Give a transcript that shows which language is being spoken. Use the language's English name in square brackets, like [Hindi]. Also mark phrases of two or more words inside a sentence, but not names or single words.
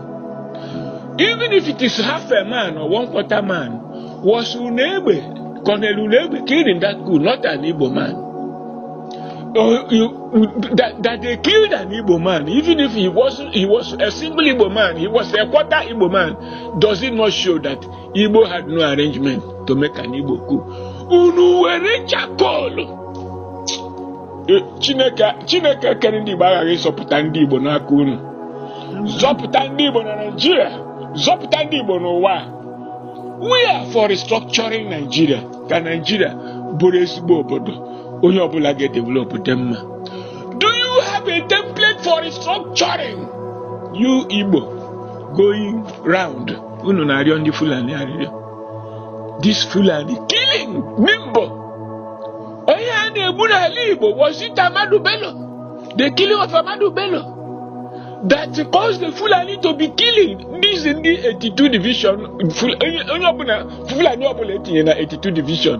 [English] Even if it is half a man or 1/4 man, was Unebe, Colonel Unebe killed in that coup, not an Igbo man? That they killed an Igbo man, even if he was a single Igbo man, he was a quarter Igbo man, does it not show that Igbo had no arrangement to make an Igbo coup? [Igbo] Unu were chakolo. Chineke kere ndị Igbo aghaghị ịzọpụta ndị Igbo n'aka unu. Zọpụta ndị Igbo na Nigeria. Zọpụta ndị Igbo n'ụwa. [English] We are for restructuring Nigeria. [Igbo] Ka Nigeria bụrụ ezigbo obodo. Onye ọbụla ga-develop dị mma. [English] Do you have a template for restructuring? You Igbo going round. [Igbo] Unu na-arịọ ndị Fulani arịrịọ. [English] This Fulani killing Nimbo. Was it Ahmadu Bello? The killing of Ahmadu Bello that caused the Fulani to be killing. This in the 82 division. Fulani operating in the 82 division.